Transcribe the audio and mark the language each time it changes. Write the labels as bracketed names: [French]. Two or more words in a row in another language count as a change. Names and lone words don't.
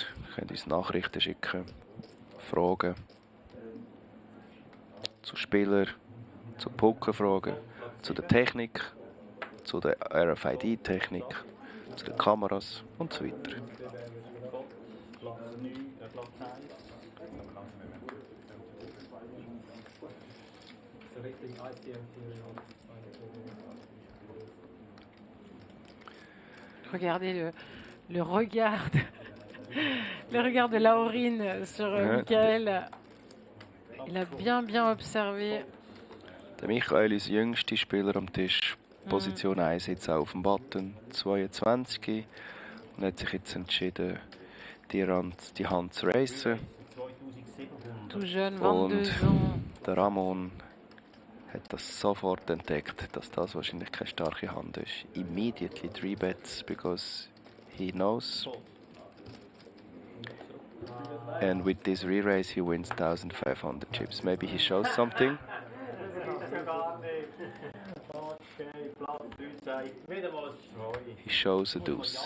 [German] Ihr könnt uns Nachrichten schicken, Fragen zu Spielern, zu Pokerfragen, zu der Technik, zu der RFID-Technik, zu den Kameras und so weiter. Platz 9, Platz 1. So richtig ICM [French] Regardez le regard, le regard de Laurine sur Michael. Il a bien observé. [German] Der Michael ist der jüngste Spieler am Tisch. Position 1 jetzt auch auf dem Button, 22. Und hat sich jetzt entschieden, die Hand zu racen. [French] Tout jeune, 22 [German] Und [French] ans. [German] der Ramon hat das sofort entdeckt, dass das wahrscheinlich keine starke Hand ist. [English] Immediately 3 bets because he knows. And with this re-race he wins 1500 chips. Maybe he shows something. He shows a deuce.